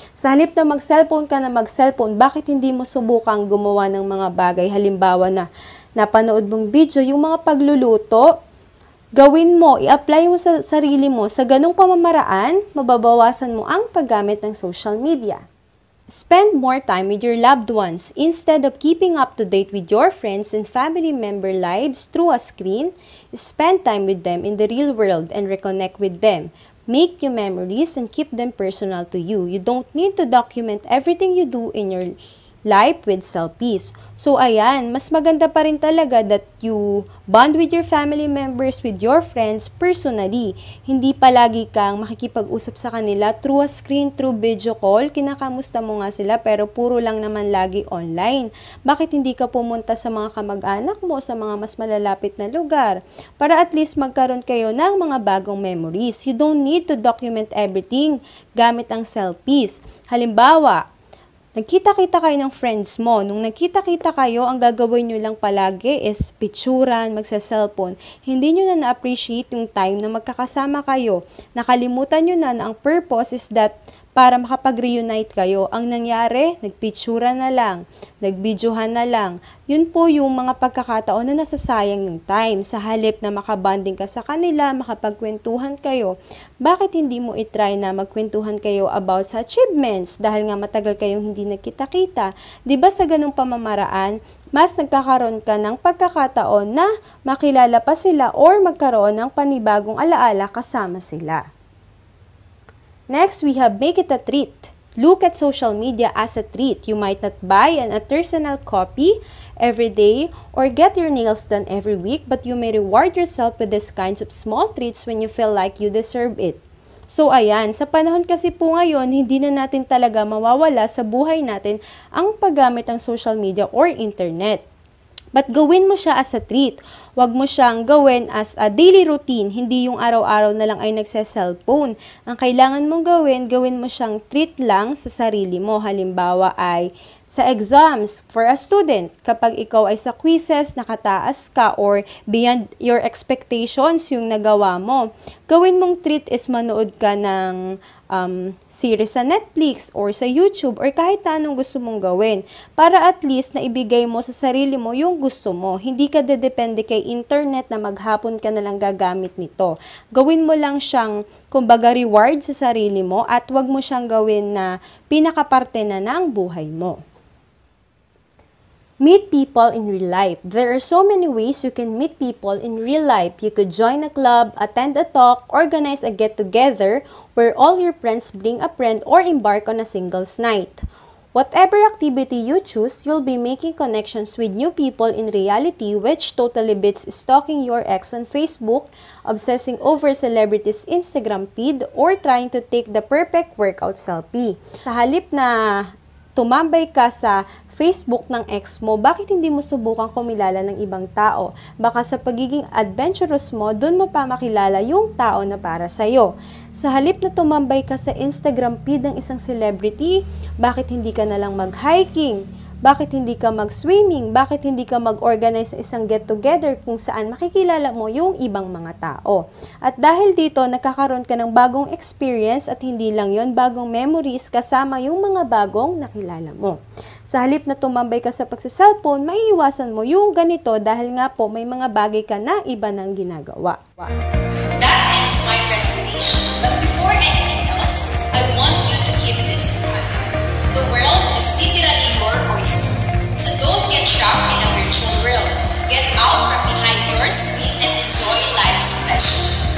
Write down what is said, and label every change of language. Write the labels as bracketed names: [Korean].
[Filipino] Sa halip na mag-cellphone ka na mag-cellphone, bakit hindi mo subukang gumawa ng mga bagay? Halimbawa na napanood mong video, yung mga pagluluto, gawin mo, i-apply mo sa sarili mo. Sa ganung pamamaraan, mababawasan mo ang paggamit ng social media. [English] Spend more time with your loved ones. Instead of keeping up to date with your friends and family member lives through a screen, spend time with them in the real world and reconnect with them. Make new memories and keep them personal to you. You don't need to document everything you do in your life with selfies. [Filipino] So ayan, mas maganda pa rin talaga [English] that you bond with your family members, with your friends personally. [Filipino] Hindi palagi kang makikipag-usap sa kanila [English] through a screen, through video call. [Filipino] Kinakamusta mo nga sila pero puro lang naman lagi online. Bakit hindi ka pumunta sa mga kamag-anak mo, sa mga mas malalapit na lugar? Para at least magkaroon kayo ng mga bagong memories. [English] You don't need to document everything [Filipino] gamit ang [English] selfies. [Filipino] Halimbawa, nagkita-kita kayo ng friends mo. Nung nagkita-kita kayo, ang gagawin nyo lang palagi is picturan, magsa-cellphone. Hindi nyo na na-appreciate yung time na magkakasama kayo. Nakalimutan nyo na ang purpose is that para makapag-reunite kayo. Ang nangyari, nagpicturan na lang, nagvideohan na lang. Yun po yung mga pagkakataon na nasasayang yung time. Sa halip na makabanding ka sa kanila, makapagkwentuhan kayo. Bakit hindi mo itry na magkwentuhan kayo about sa achievements? Dahil nga matagal kayong hindi nagkita-kita. Diba sa ganung pamamaraan, mas nagkakaroon ka ng pagkakataon na makilala pa sila or magkaroon ng panibagong alaala kasama sila. [English] Next, we have make it a treat. Look at social media as a treat. You might not buy an artisanal copy every day or get your nails done every week, but you may reward yourself with these kinds of small treats when you feel like you deserve it. [Filipino] So ayan, sa panahon kasi po ngayon, hindi na natin talaga mawawala sa buhay natin ang paggamit ng social media or internet. But gawin mo siya as a treat. Huwag mo siyang gawin [English] as a daily routine, [Filipino] hindi yung araw-araw na lang ay nagse-cellphone. Ang kailangan mong gawin mo siyang treat lang sa sarili mo. Halimbawa ay sa exams for a student. Kapag ikaw ay sa quizzes, nakataas ka [English] or beyond your expectations [Filipino] yung nagawa mo, gawin mong treat is manood ka ng series sa Netflix or sa YouTube or kahit anong gusto mong gawin para at least na ibigay mo sa sarili mo yung gusto mo. Hindi ka dedepende kay internet na maghapon ka na lang gagamit nito. Gawin mo lang siyang kumbaga reward sa sarili mo at wag mo siyang gawin na pinakaparte na ng buhay mo. [English] Meet people in real life. There are so many ways you can meet people in real life. You could join a club, attend a talk, organize a get-together where all your friends bring a friend or embark on a singles night. Whatever activity you choose, you'll be making connections with new people in reality, which totally beats stalking your ex on Facebook, obsessing over celebrities' Instagram feed, or trying to take the perfect workout selfie. [Filipino] Sa halip na tumambay ka sa Facebook ng ex mo, bakit hindi mo subukang kumilala ng ibang tao? Baka sa pagiging adventurous mo, dun mo pa makilala yung tao na para sa'yo. Sa halip na tumambay ka sa Instagram feed ng isang celebrity, bakit hindi ka nalang mag-hiking? Bakit hindi ka mag-swimming? Bakit hindi ka mag-organize sa isang get-together kung saan makikilala mo yung ibang mga tao? At dahil dito, nakakaroon ka ng bagong experience at hindi lang yon, bagong memories kasama yung mga bagong nakilala mo. Sa halip na tumambay ka sa pagsa-cellphone, maiiwasan mo yung ganito dahil nga po may mga bagay ka na iba nang ginagawa. [English] That ends my presentation. But before anything else, I want you to keep this in mind. The world is literally your oyster. So don't get trapped in a virtual world. Get out from behind your screen and enjoy life's pleasure.